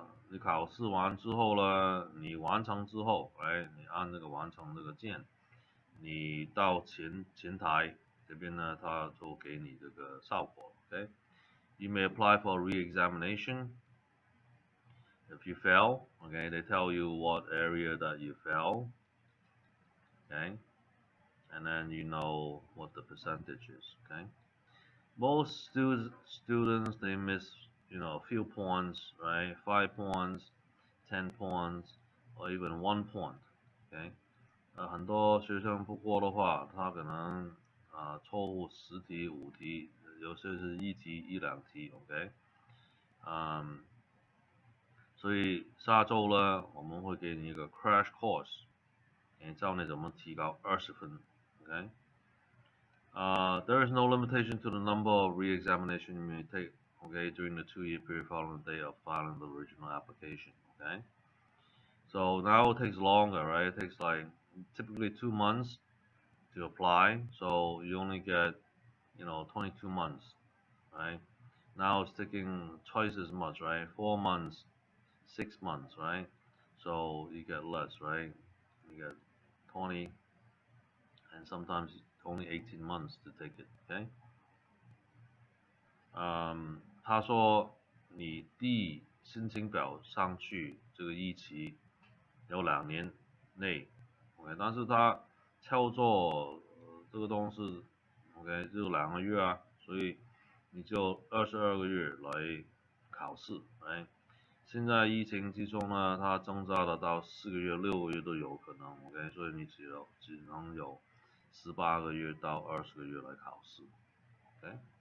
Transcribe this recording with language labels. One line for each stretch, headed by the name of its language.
Chinese: 你考试完之后呢，你完成之后，你按这个完成这个键，你到前台这边呢，它就给你这个效果 ，OK。
English: You may apply for a re-examination. If you fail, okay, they tell you what area that you fell, okay, and then you know what the percentage is, okay. Most students they miss, a few points, right? 5 points, 10 points, or even 1 point, okay.
Chinese: 很多学生不过的话，他可能错误10题5题，有些是1题1、2题 ，OK， 所以下周呢，我们会给你一个 crash course， 教你怎么提高20分 ，OK。
English: There is no limitation to the number of re-examination you may take, okay, during the 2-year period following the day of filing the original application, okay. So now it takes longer, right? It takes like typically 2 months to apply, so you only get 22 months, right? Now it's taking twice as much, right? 4 months, 6 months, right? So you get less, right? You get 20 and sometimes only 18 months to take it, okay?
Chinese: 他说你递申请表上去这个日期有2年内 ，OK， 但是他操作这个东西 ，OK， 只有2个月啊，所以你就22个月来考试，哎，现在疫情之中呢，它增加了到4个月、6个月都有可能 ，OK， 所以你只能有18个月到20个月来考试 ，OK。